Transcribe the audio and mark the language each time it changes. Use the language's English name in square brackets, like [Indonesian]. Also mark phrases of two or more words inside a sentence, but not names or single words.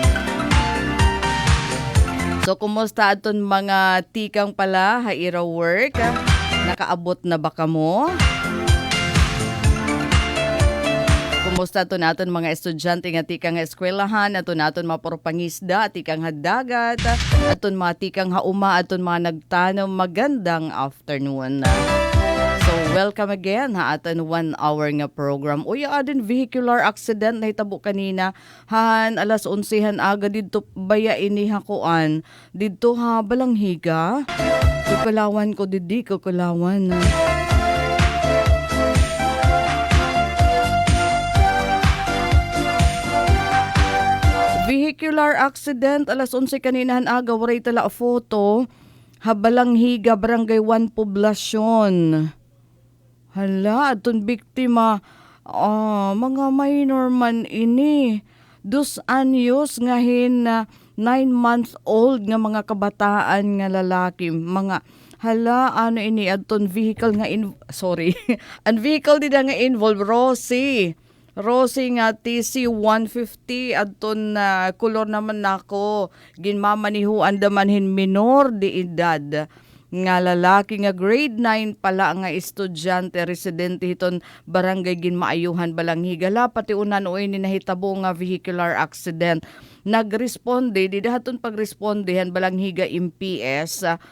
[Waray] So, kumusta aton mga tikang pala, haira work? Nakaabot na ba ka mo? Kumusta aton naton mga estudyante nga tikang eskwelahan, aton naton maporpangisda, tikang hadagat, aton mga tikang hauma, aton mga nagtanong, magandang afternoon. So, welcome again ha aton 1 hour nga program. Uy, adin [English] vehicular accident [Waray] na hitabo kanina. Han, alas 11 han aga didto baya ini hakuan. Didto ha balanghiga. Kukulawan ko didi, kukulawan. [English] Vehicular accident, [Waray] alas 11 kanina han aga, waray tala a photo. Habalanghiga, barangay 1 poblasyon. Hala, atong biktima, mga minor man ini. 2 anyos ngahin na 9-month-old nga mga kabataan nga lalaki. Mga, hala, ano ini, atong vehicle nga, ang vehicle din nga involved, Rosie nga TC-150 adton na kulor naman nako ginmamanihuan damanhin minor de edad nga lalaki nga grade 9 pala nga estudyante residente hiton barangay ginmaayuhan balanghiga pati unan uy ni nahitabo nga [English] vehicular accident [Waray] nagresponde di dahaton pagrespondehan balanghiga MPS